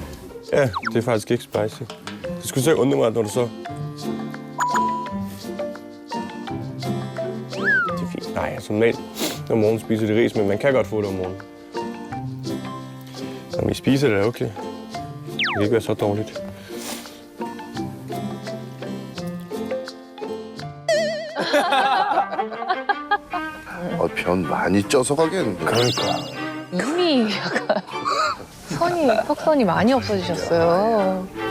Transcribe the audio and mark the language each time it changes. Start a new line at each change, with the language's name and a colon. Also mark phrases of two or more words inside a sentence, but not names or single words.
Danish: Ja, det er faktisk ikke spicy. Det skulle så undre mig, når du så... Det er fint. Nej, som normalt om morgenen spiser de ris, men man kan godt få det om morgenen. Så vi spiser det, okay. Det kan ikke være så dårligt.
Korean: 변 많이 쪄서 가겠는데. 그러니까. 이미 약간 턱선이 많이 없어지셨어요.